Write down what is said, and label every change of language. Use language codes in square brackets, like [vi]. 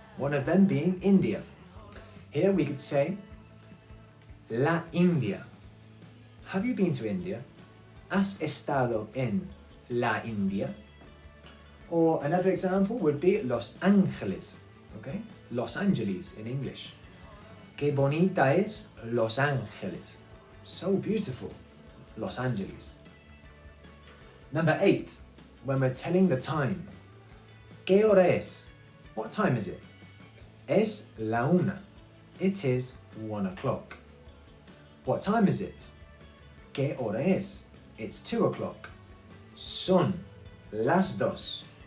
[en] One of them being India. Here we could say, la India. Have you been to India? [es] ¿Has estado en la India? [en] Or another example would be Los Ángeles. Okay? Los Angeles in English. [es] Qué bonita es Los Ángeles. [en] So beautiful. Los Angeles. Number 8, when we're telling the time. [es] ¿Qué hora es? [en] What time is it? [es] Es la una. [en] It is 1 o'clock. What time is it? [es] ¿Qué hora es? [en] It's 2 o'clock. [es] Son las dos.